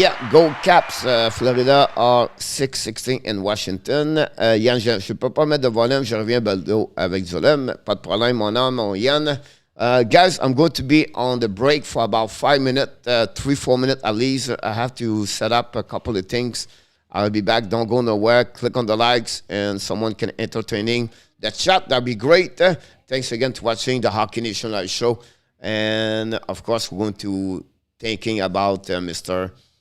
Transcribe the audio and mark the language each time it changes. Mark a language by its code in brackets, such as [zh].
[en] Go Caps. Florida are 6-16 in Washington. [fr] Yann, je ne peux pas mettre de volume. Je reviens baldo avec Zolem. Pas de problème, mon homme, mon Yann. [en] Guys, I'm going to be on the break for about 5 minutes, 3-4 minutes at least. I have to set up a couple of things. I'll be back. Don't go nowhere. Click on the likes and someone can entertaining the chat. That'd be great. Thanks again to watching the Hockey Nation Live show. And of course, we're going to thinking about Mr.